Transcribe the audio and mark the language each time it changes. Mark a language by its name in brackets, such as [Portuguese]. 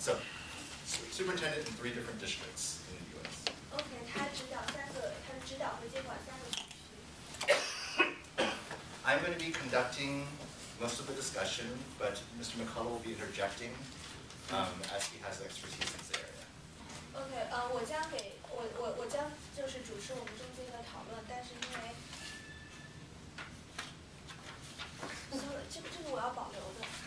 [English] So, superintendent in 3 different districts in the U.S. [Chinese] OK， 他的指导会接管3个地区。 [English] I'm going to be conducting most of the discussion, but Mr. McCollough will be interjecting as he has expertise in this area. [Chinese] OK， 我将就是主持我们中间的讨论，但是因为这个我要保留的。